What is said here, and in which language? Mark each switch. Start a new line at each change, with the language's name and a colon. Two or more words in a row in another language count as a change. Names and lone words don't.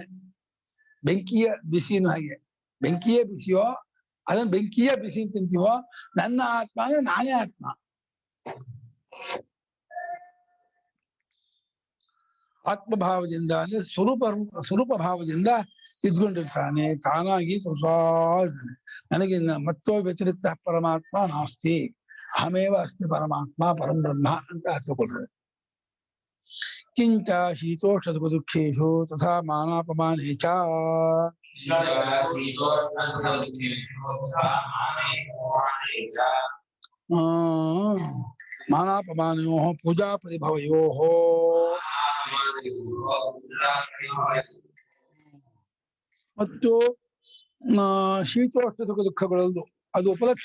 Kannada: ಬೆಂಕಿಯ ಬಿಸಿನೂ ಹಾಗೆ, ಬೆಂಕಿಯೇ ಬಿಸಿಯೋ ಅದನ್ನ ಬೆಂಕಿಯೇ ಬಿಸಿ ತಿಂತೀವೋ, ನನ್ನ ಆತ್ಮ ಅಂದ್ರೆ ನಾನೇ ಆತ್ಮ. ಆತ್ಮಭಾವದಿಂದ ಅಂದ್ರೆ ಸ್ವರೂಪ ಭಾವದಿಂದ ಇದ್ಕೊಂಡಿರ್ತಾನೆ, ತಾನಾಗಿ ತೋರ್ಸಾ ಇದ್ದಾನೆ. ನನಗಿನ್ನ ಮತ್ತೋ
Sanskrit: ವ್ಯತಿರಿಕ್ತ ಪರಮಾತ್ಮ ನಾಸ್ತಿ, ಅಹಮೇವ ಅಸ್ಮಿ ಪರಮಾತ್ಮ ಪರಂ ಬ್ರಹ್ಮ
Kannada: ಅಂತ ತಿಳ್ಕೊಳ್ತಾರೆ.
Sanskrit: ಕಿಂಚ ಶೀತೋಷ್ಣ ಸುಖ ದುಃಖೇಶು ತಥಾ ಮಾನಾಪಮಾನೇ ಚ ಮಾನಾಪಮಾನಯೋಃ ಪೂಜಾ ಪರಿಭವಯೋಃ
Kannada: ಮತ್ತು ಶೀತೋಷ್ಣ ಸುಖ ದುಃಖಗಳಲ್ಲೂ ಅದು ಉಪಲಕ್ಷಣ.